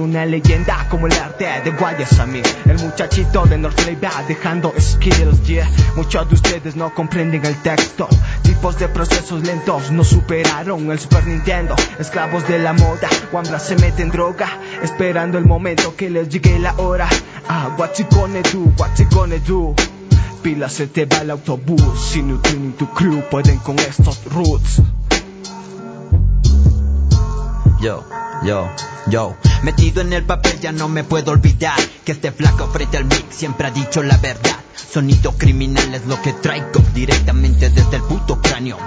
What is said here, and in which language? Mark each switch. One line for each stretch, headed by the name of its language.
Spanish: Una leyenda como el arte de Guayasamir. El muchachito de North Florida dejando skills, yeah. Muchos de ustedes no comprenden el texto. Tipos de procesos lentos no superaron el Super Nintendo. Esclavos de la moda, Wambra se mete en droga. Esperando el momento que les llegue la hora.
English: Ah, what you gonna do, what you gonna do.
Spanish: Pila, se te va el autobús. Si no tienen tu crew, pueden con estos roots. Yo, yo, yo. Metido en el papel, ya no me puedo olvidar. Que este flaco frente al mic siempre ha dicho la verdad. Sonido criminal es lo que traigo directamente desde el puto cráneo.